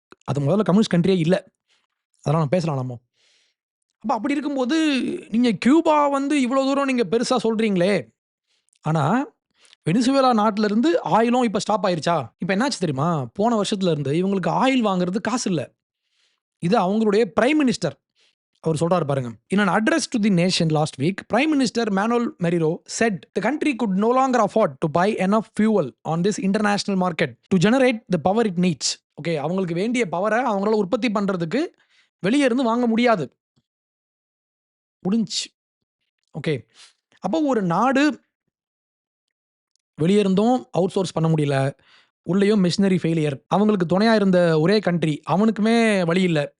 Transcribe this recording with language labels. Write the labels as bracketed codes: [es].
[ta] அது முதல்ல கம்யூனிஸ்ட் கண்ட்ரியே இல்ல. அதெல்லாம் நம்ம பேசலாம் நம்ம. அப்ப அப்படி இருக்கும்போது, நீங்க கியூபா வந்து இவ்வளோ தூரம் நீங்க பெருசா சொல்றீங்களே! ஆனா, வெனிசுவேலா நாட்டுல இருந்து ஆயிலும் இப்ப ஸ்டாப் ஆயிருச்சா? இப்ப என்னாச்சு தெரியுமா? போன வருஷத்துல இருந்து இவங்களுக்கு ஆயில் வாங்குறது காசு இல்ல. இது அவங்களுடைய பிரைம் மினிஸ்டர். அவர் சொல்றாரு பாருங்க. [en] In an address to the nation last week, Prime Minister Manuel Merino said the country could no longer afford to buy enough fuel on this international market to generate the power it needs. [ta] Okay, அவங்களுக்கு வேண்டிய பவர அவங்களால உற்பத்தி பண்றதுக்கு வெளிய இருந்து வாங்க முடியாது. முடிஞ்சுச்சு. ஓகே. அப்போ ஒரு நாடு வெளிய இருந்தும் அவுட் சோர்ஸ் பண்ண முடியல. உள்ளேயும் மிஷினரி ஃபெயிலியர். அவங்களுக்கு துணையா இருந்த ஒரே கண்ட்ரி. அவனுக்குமே வழி இல்ல.